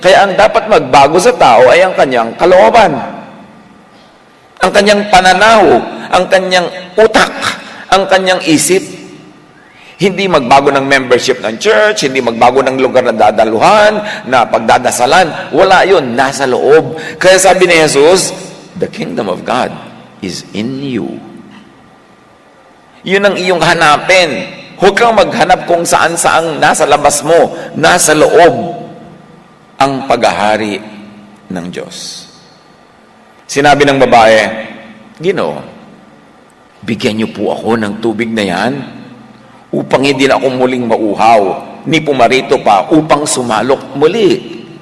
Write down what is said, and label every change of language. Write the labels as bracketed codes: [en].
[tl] Kaya ang dapat magbago sa tao ay ang kanyang kalooban. Ang kanyang pananaw, ang kanyang utak, ang kanyang isip. Hindi magbago ng membership ng church, hindi magbago ng lugar na dadaluhan, na pagdadasalan. Wala yun, nasa loob. Kaya sabi ni Jesus, [en] the kingdom of God is in you. [tl] Yun ang iyong hanapin. Huwag kang maghanap kung saan-saang nasa labas mo, nasa loob ang paghahari ng Diyos. Sinabi ng babae, Ginoo, bigyan niyo po ako ng tubig na yan upang hindi na ako muling mauhaw, ni pumarito pa upang sumalok muli.